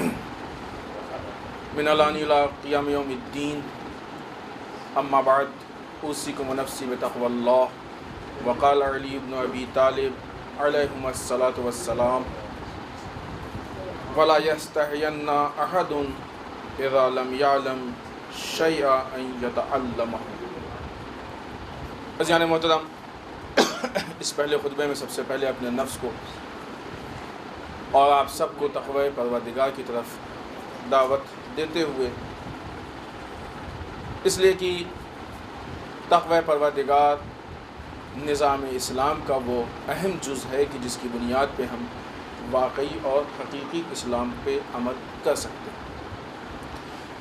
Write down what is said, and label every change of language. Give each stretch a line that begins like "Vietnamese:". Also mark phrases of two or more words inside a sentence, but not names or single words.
Arabic: من الان الی قیام یوم الدین اما بعد اوصیکم ونفسی بتقوی اللہ وقال علی بن ابی طالب علیہم الصلاۃ والسلام ولا يستحين أحد إذا لم يعلم شيئا أن يتعلمه۔
Urdu: عزیزان محترم، اس پہلے خطبے میں سب سے پہلے اپنے نفس کو اور آپ سب کو تقوی پروردگار کی طرف دعوت دیتے ہوئے، اس لیے کہ تقوی پروردگار نظام اسلام کا وہ اہم جز ہے کہ جس کی بنیاد پہ ہم واقعی اور حقیقی اسلام پہ عمل کر سکتے ہیں۔